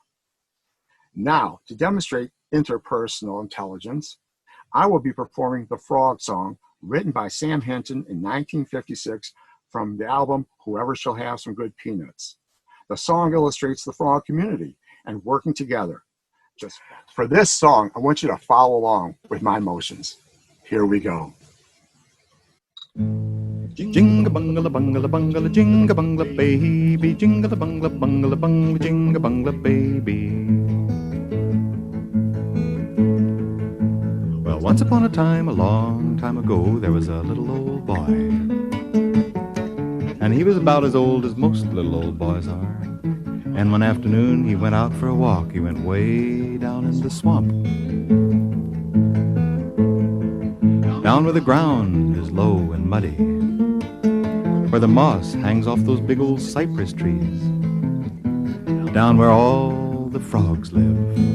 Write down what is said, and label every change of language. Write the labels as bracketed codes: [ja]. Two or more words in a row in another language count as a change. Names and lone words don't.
[en] Now, to demonstrate interpersonal intelligence, I will be performing the Frog Song, written by Sam Hinton in 1956 from the album Whoever Shall Have Some Good Peanuts. The song illustrates the frog community and working together. Just for this song, I want you to follow along with my motions. Here we go. Jingle bungala bungala bungala jingle bungala baby, jingle bungala bungala bungala jingle bungala baby. Well, once upon a time, a long time ago, there was a little old boy. And he was about as old as most little old boys are. And one afternoon he went out for a walk. He went way down in the swamp, down where the ground is low and muddy, where the moss hangs off those big old cypress trees, down where all the frogs live.